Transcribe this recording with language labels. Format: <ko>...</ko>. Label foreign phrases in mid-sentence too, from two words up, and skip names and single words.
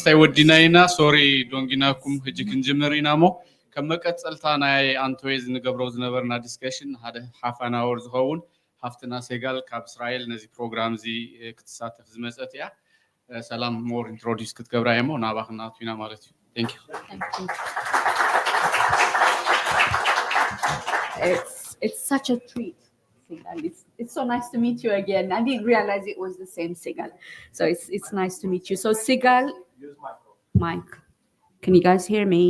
<ti>ሓሙሽታይ ወዲና ኢና ሶሪ ዶንጊናኩም ሕጂ ክንጅምር ኢና ሞ ከም መቀፀልታ ናይ አንቶዌዝ ንገብሮ ዝነበርና ዲስከሽን ሓደ</ti> <en>half an hour</en> <ti>ዝኸውን ሃፍትና ሴጋል ካብ እስራኤል ነዚ ፕሮግራም እዚ ክትሳተፍ ዝመፀት እያ ሰላም</ti> <en>more introduce</en> <ti>ክትገብራ እየ ሞ ናባኽና ትዊና ማለት እዩ</ti> <en>thank you It's such a treat. Sigal. It's so nice to meet you again. I didn't realize it was the same Sigal. So it's nice to meet you. So Sigal, Mike, can you guys hear me?</en>